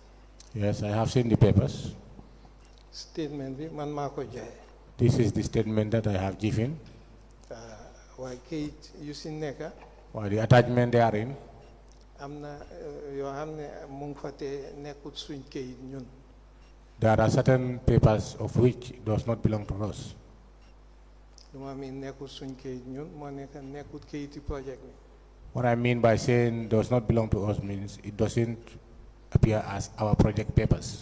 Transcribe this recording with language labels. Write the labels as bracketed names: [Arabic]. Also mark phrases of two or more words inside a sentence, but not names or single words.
[English] Yes, I have seen the papers. [Wolof] Statement bi man maa ko joxe. [English] This is the statement that I have given. [Wolof] waaye kayit yu si nekk. [English] Well, the attachment therein, [Wolof] am na yoo xam ne mu ngi fa te nekkut suñ kayit ñun. [English] there are certain papers of which does not belong to us. [Wolof] lu ma miin nekkut suñ kayit ñun moo nekk nekkut kayiti project bi. [English] What I mean by saying does not belong to us means it doesn't appear as our project papers.